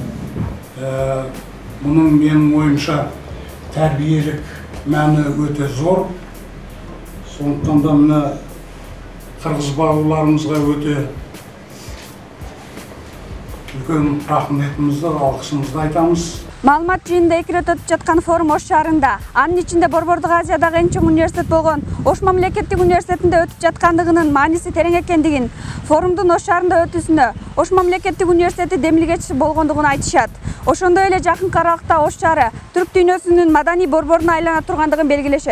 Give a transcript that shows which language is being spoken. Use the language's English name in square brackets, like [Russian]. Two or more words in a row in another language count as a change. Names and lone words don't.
[Kazakh] Мұның менің ойымша тәрбиелік мәні өте зор. Сондықтан да мына қырғыз бауырларымызға өте үлкен рахметімізді, алғысымызды айтамыз. [Kyrgyz] Маалымат жыйынында 2 рет өтүп жаткан форум Ош шаарында, анын ичинде Борбордук Азиядагы эң чоң университет болгон Ош мамлекеттик университетинде өтүп жаткандыгынын мааниси терең экендигин, форумдун Ош шаарында өтүүсүнө Ош мамлекеттик университети демилгечи болгондугун айтышат. Ошондой эле жакын аралыкта Ош шаары түрк дүйнөсүнүн маданий борборуна айлана тургандыгын белгилешет.